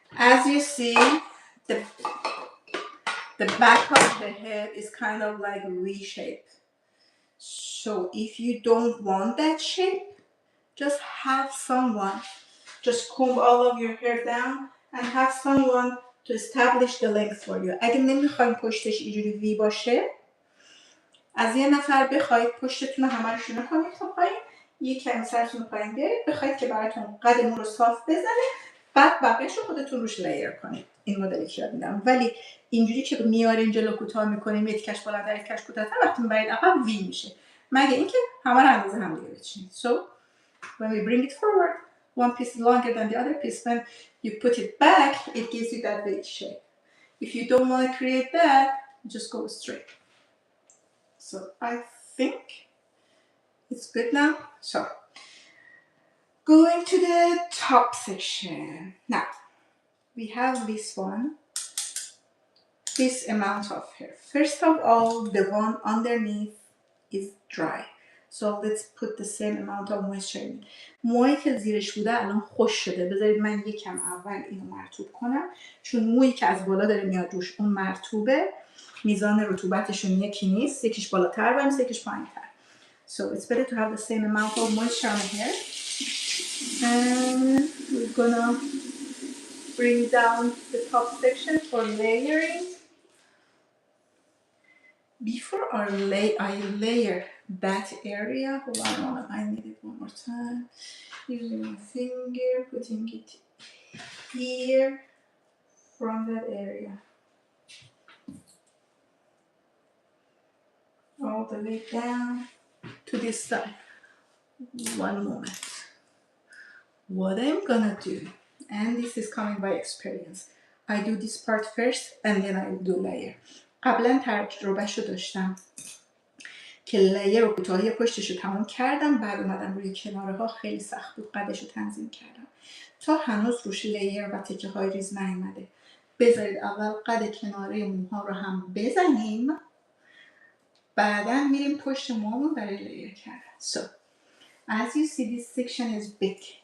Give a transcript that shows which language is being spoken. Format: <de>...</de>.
<en>As you see, the back of the head is kind of like V shape. So if you don't want that shape, just have someone, just comb all of your hair down and have someone to establish the length for you.</en> <fa>اگه نمیخواین پشتش اینجوری وی باشه، از یه نفر بخواید پشتتون رو همه رو شونه کنید تا پایین، یه کمی سرتون رو پایین بیارید، بخواید که براتون قد مو رو صاف بزنه، بعد بقیه‌اش رو خودتون روش لیر کنید. این مدلی که یاد میدم. ولی اینجوری که میارین جلو کوتاه میکنیم، یک کش بالاتر یک کش کوتاه‌تر، وقتی میبرید عقب وی میشه، مگه اینکه همه رو اندازه هم دیگه بچینید.</fa> <en>So when we bring it forward, one piece is longer than the other piece. When you put it back, it gives you that V shape. If you don't want to create that, just go straight. So I think it's good now. So going to the top section. Now we have this one, this amount of hair. First of all, the one underneath is dry. So let's put the same amount of moisture in.</en> <fa>موهایی که زیرش بوده الان خوش شده. بذارید من یکم اول اینو مرطوب کنم، چون مویی که از بالا داره میاد روش اون مرطوبه، میزان رطوبتشون یکی نیست، یکیش بالاتر و یکیش پایین‌تر.</fa> <en>So it's better to have the same amount of moisture on the hair. And we're gonna bring down the top section for layering. Before I layer that area, hold on, I need it one more time. Using my finger, putting it here from that area. All the way down to this side. One moment. What I'm gonna do, and this is coming by experience, I do this part first and then I do layer.</en> <fa>قبلا تجربهشو داشتم که لیر و کوتاهی پشتشو تمام کردم، بعد اومدم روی کناره ها، خیلی سخت بود، قدشو تنظیم کردم. تا هنوز روش لیر و تکه های ریز نیومده. بذارید اول قد کناره موها رو هم بزنیم، بعدا میریم پشت موهامون برای لیر کردن.</fa> <en>So as you see, this section is big.</en>